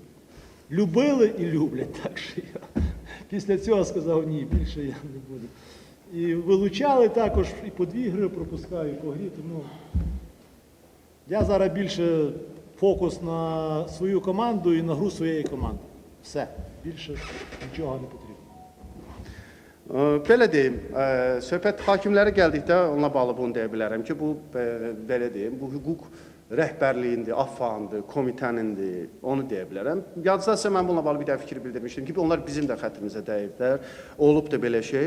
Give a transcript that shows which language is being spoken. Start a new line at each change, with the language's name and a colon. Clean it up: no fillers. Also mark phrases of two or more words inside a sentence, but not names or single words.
Ukrainian: Любили і люблять, так що я після цього сказав, ні, більше я не буду. І вилучали також, і по 2 гри пропускаю, і по грі, тому я зараз більше фокус на свою команду і на гру своєї команди. Все, більше нічого не потрібно.
Azerbaijani: belə deyim, söhbət hakimlərə gəldikdə onunla bağlı bunu deyə bilərəm ki, bu belə deyim, bu hüquq rəhbərliyindir, AFFA-ndır, komitənindir, onu deyə bilərəm. Yadızdasa mən bununla bağlı bir dəfə fikir bildirmişdim ki, onlar bizim də xətrimizə dəyiblər, olub da belə şey.